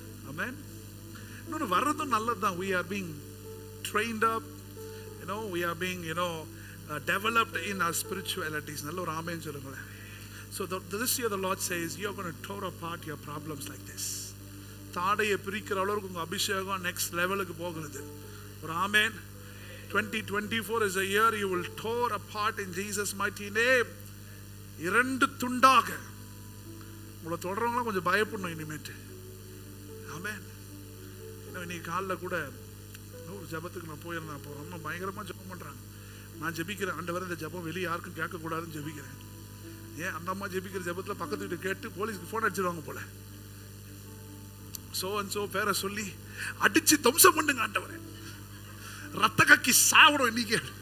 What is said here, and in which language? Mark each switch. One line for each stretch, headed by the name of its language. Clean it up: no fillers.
Tamil: ஆமென். இன்னொன்று வர்றதும் நல்லது தான்.
English: we are being trained up, we are being developed in our spiritualities.
Tamil: நல்ல ஒரு ஆமென் சொல்லுங்களேன்.
English: So this year the Lord says you are going to tear apart your problems like this.
Tamil: தாடையை பிரிக்கிற அளவுக்கு உங்க அபிஷேகம் நெக்ஸ்ட் லெவலுக்கு போகிறது. ஒரு ஆமென்.
English: 2024 is a year you will tear apart in Jesus mighty name.
Tamil: 2 துண்டாக. உங்களை தொடர்றவங்களாம் கொஞ்சம் பயப்படணும் இனிமேட்டு. ஆமென். இன்னைக்கு காலையில் கூட ஒரு ஜபத்துக்கு நான் போயிருந்தேன். அப்போ ரொம்ப பயங்கரமாக ஜபம் பண்ணுறாங்க. நான் ஜபிக்கிறேன், ஆண்டவரே இந்த ஜபம் வெளியே யாருக்கும் கேட்கக்கூடாதுன்னு ஜபிக்கிறேன். ஏன் அந்த அம்மா ஜெபிக்கிற ஜெபத்தில் பக்கத்து வீட்டு கேட்டு போலீஸ்க்கு ஃபோன் அடிச்சிருவாங்க போல. சோ அண்ட் சோ பேரை சொல்லி அடிச்சு தம்சம் பண்ணுங்க ஆண்டவரே, ரத்த கக்கி சாவடும் இன்னைக்கு.